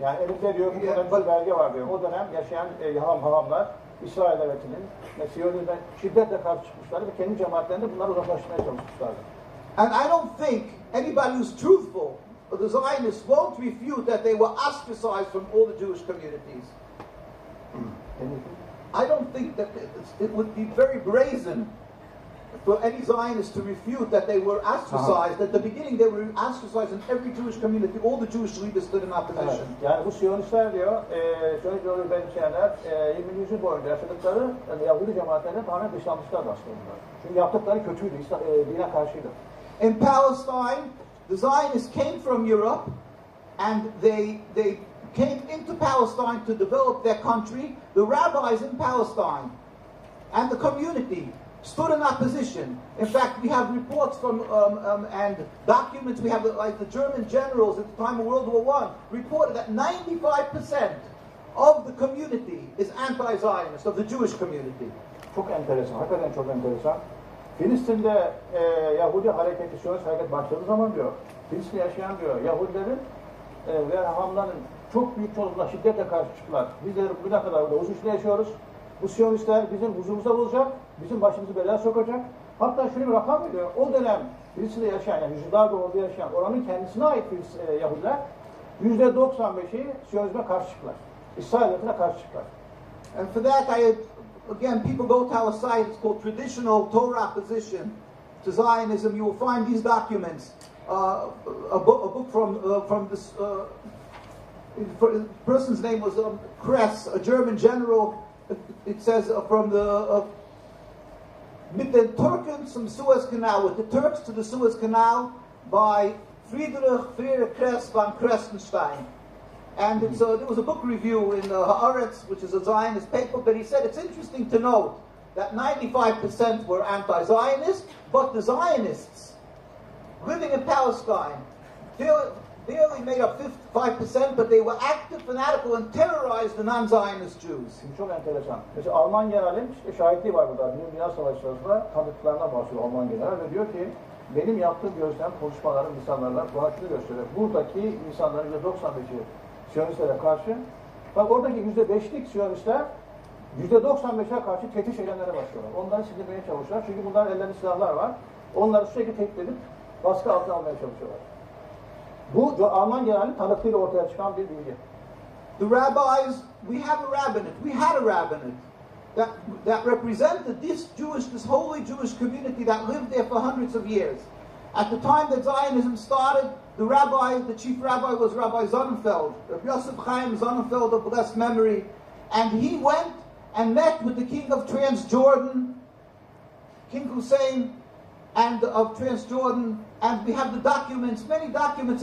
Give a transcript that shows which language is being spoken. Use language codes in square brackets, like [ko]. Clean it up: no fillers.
[tr] Yani elimde diyor bu kadar bir belge var diyor. O dönem yaşayan hahamlar İsrail devletinin ve Siyonizm'e şiddetle karşı çıkmışlar ve kendi cemaatlerinde bunları uzaklaştırmaya çalışmışlardı. [en] And I don't think anybody who's truthful, the Zionists, won't refute that they were ostracized from all the Jewish communities. I don't think that it would be very brazen for any Zionists to refute that they were ostracized. At the beginning they were ostracized in every Jewish community. All the Jewish leaders stood in opposition. [tr] Evet. Yani bu Siyonistler diyor, Siyonist ideoloji benimseyenler 20. yüzyıl boyunca yaşadıkları Yahudi cemaatlerine tamamen dışlanmışlardı aslında. Çünkü yaptıkları kötüydü, dine karşıydı. [en] In Palestine, the Zionists came from Europe and they came into Palestine to develop their country. The rabbis in Palestine and the community stood in opposition. In fact, we have reports from and documents. We have like the German generals at the time of World War I reported that 95% of the community is anti-Zionist, of the Jewish community. [tr] Çok enteresan, hakikaten çok enteresan. Filistin'de Yahudi hareketi, Siyonist hareket başladığı zaman diyor, Filistin'de yaşayan diyor, Yahudilerin ve hahamların çok büyük çoğunlukla şiddetle karşı çıktılar. Biz de bugüne kadar burada uzun süre yaşıyoruz. Bu Siyonistler bizim huzurumuza bulacak, bizim başımızı belaya sokacak. Hatta şöyle bir rakam veriyor. O dönem Filistin'de yaşayan, yani yüzyıllar doğru yaşayan, oranın kendisine ait Yahudiler %95'i Siyonizme karşı çıktılar. İsrail devletine karşı çıktılar. [en] And for that, again, people go to our site. It's called Traditional Torah Opposition to Zionism. You will find these documents. A book from this. The person's name was Kress, a German general. It says from the [de] mit den Türken zum [en] Suez Canal, with the Turks to the Suez Canal, by Friedrich Kress von Kressenstein. And there was a book review in Haaretz, which is a Zionist paper, but he said it's interesting to note that 95% were anti-Zionist, but the Zionists living in Palestine, barely made up 5%, but they were active, fanatical, and terrorized the non-Zionist Jews. [tr] Şimdi çok enteresan. Mesela Alman generalin işte şahitliği var burada. Dünya Savaşı sırasında tanıklarından bahsediyor Alman general ve diyor ki benim yaptığım gözlem, konuşmalarım, insanlarla bana şunu gösteriyor. Buradaki insanların %95'i Siyonistlere karşı, bak oradaki %5'lik Siyonistler %95'e karşı tehdit eylemlere başlıyorlar. Onları sindirmeye çalışıyorlar. Çünkü bunların ellerinde silahlar var. Onları sürekli tehdit edip baskı altına almaya çalışıyorlar. Bu Alman generalin tanıklığıyla ortaya çıkan bir bilgi. [en] The rabbis, we had a rabbinate that represented this holy Jewish community that lived there for hundreds of years. At the time that Zionism started, the chief rabbi was Rabbi Sonnenfeld, Rabbi Yosef Chaim Sonnenfeld of blessed memory, and he went and met with the king of Transjordan, King Hussein, and of Transjordan, and we have the documents, many documents.